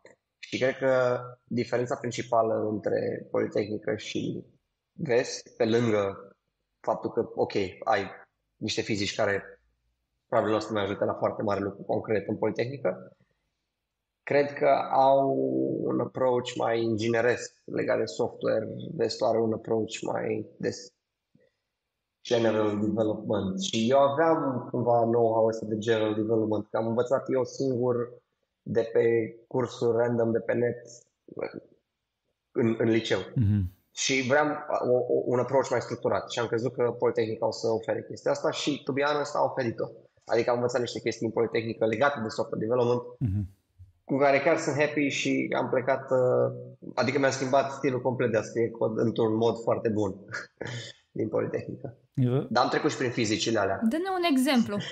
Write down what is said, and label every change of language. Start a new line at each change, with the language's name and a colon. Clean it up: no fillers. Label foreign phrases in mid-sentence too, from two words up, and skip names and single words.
Romanian: Și cred că diferența principală între Politehnică și Vest, pe lângă faptul că, ok, ai niște fizici care probabil nu o să mai ajute la foarte mare lucru concret în Politehnică, cred că au un approach mai ingineresc legat de software. Vestul are un approach mai de
English: general development.
Romanian: Și eu aveam cumva know-how ăsta de
English: general development,
Romanian: că am învățat eu singur de pe cursuri random de pe net în liceu. Și vreau un approach mai structurat și am crezut că Politehnica o să ofere chestia asta și
English: to be honest
Romanian: a oferit-o. Adică am învățat niște chestii în Politehnică legate de
English: software development
Romanian: cu care chiar sunt happy și am plecat, adică mi-am schimbat stilul complet de a scrie cod într-un mod foarte bun din Politehnică. Dar am trecut și prin fizicile alea. Dă-ne un exemplu.